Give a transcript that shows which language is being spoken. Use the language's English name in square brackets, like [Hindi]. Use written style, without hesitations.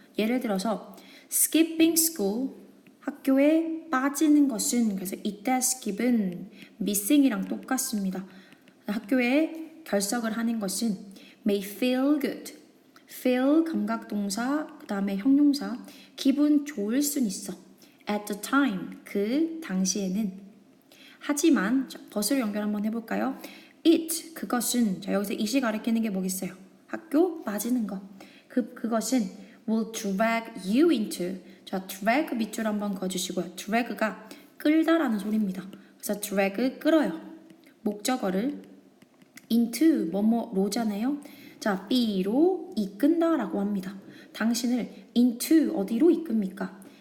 [Korean] 예를 들어서 [English] skipping school, [Korean] 학교에 빠지는 것은, 그래서 이때 skip은 missing이랑 똑같습니다. 학교에 결석을 하는 것은 [English] may feel good. [Korean] feel 감각동사, 그 다음에 형용사. 기분 좋을 순 있어. [English] at the time, [Korean] 그 당시에는. 하지만 자, 벗으로 연결 한번 해볼까요? it, 그것은. 자, 여기서 it이 가리키는 게 뭐겠어요? 학교 빠지는 거. 그것은 [English] will drag you into. [Korean] 자, drag 밑줄 한번 그어주시고요. drag가 끌다라는 소리입니다. 그래서 drag 끌어요. 목적어를 into 뭐뭐로잖아요. 자, B로 이끈다라고 합니다. 당신을 into 어디로 이끕니까?